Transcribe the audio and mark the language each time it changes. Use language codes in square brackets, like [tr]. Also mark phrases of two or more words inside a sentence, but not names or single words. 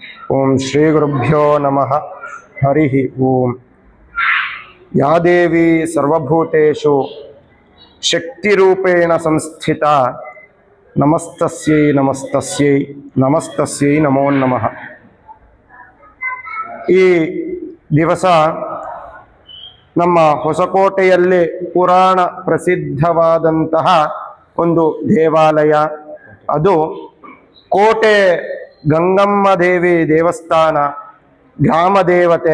[sa] ओम श्री गुरुभ्यो नमः। हरि ओम। या देवी सर्वभूतेषु शक्तिरूपेण संस्थिता नमस्तस्यै नमस्तस्यै नमस्तस्यै नमो नमः। [kn] ಈ ದಿವಸ ನಮ್ಮ ಹೊಸಕೋಟೆಯಲ್ಲಿ ಪುರಾಣ ಪ್ರಸಿದ್ಧವಾದಂತಹ ಒಂದು ದೇವಾಲಯ, ಅದು ಕೋಟೆ ಗಂಗಮ್ಮ ದೇವಿ ದೇವಸ್ಥಾನ, ಗ್ರಾಮ ದೇವತೆ.